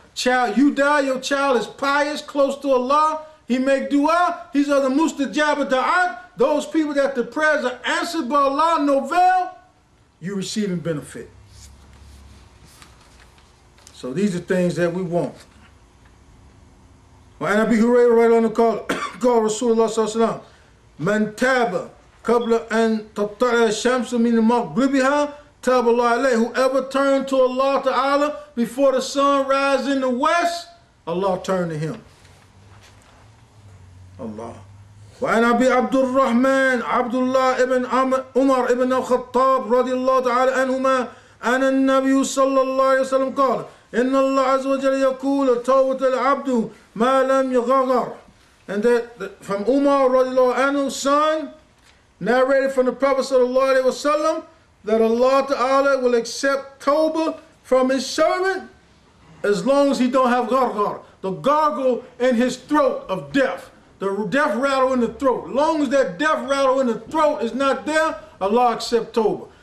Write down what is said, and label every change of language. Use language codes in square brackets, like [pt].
[en] Child, you die, your child is pious, close to Allah, he make dua, he's of the mustajab da'at, those people that the prayers are answered by Allah, novel, you receiving benefit. So these are things that we want. [ar] وعن أبي هريرة رضي الله عنه قال رسول الله صلى الله عليه وسلم من تاب قبل أن تطلع الشمس من مغربها تاب الله عليه. [en] Whoever turned to Allah Ta'ala before the sun rises in the west, Allah turned to him. Allah. [ar] وعن أبي عبد الرحمن عبد الله ابن عمر ابن الخطاب رضي الله تعالى عنهما أن النبي صلى الله عليه وسلم قال إن الله عز وجل يقول توبة العبد ما لم يغرر [en] And that from Umar radiallahu anhu, son, narrated from the Prophet sallallahu alaihi wasallam, that Allah Ta'ala will accept tawbah from his servant as long as he don't have gargar, the gargle in his throat of death, the death rattle in the throat. As long as that death rattle in the throat is not there, Allah accept tawbah.